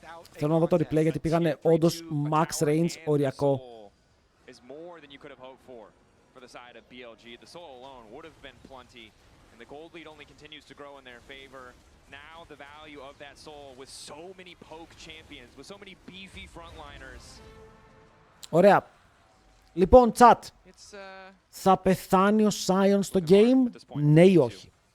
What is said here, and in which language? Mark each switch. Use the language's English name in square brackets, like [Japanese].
[Greek] Θέλω να δω το replay γιατί πήγανε όντως max range οριακό. [English] Is more than you could have hoped for the side of BLG. The soul alone would have been plenty, and the gold lead only continues to grow in their favor. Now the value of that soul with so many poke champions, with so many beefy frontliners. [Greek] Ωραία. Λοιπόν, chat. Θα πεθάνει ο Sion στο game, ναι ή όχι?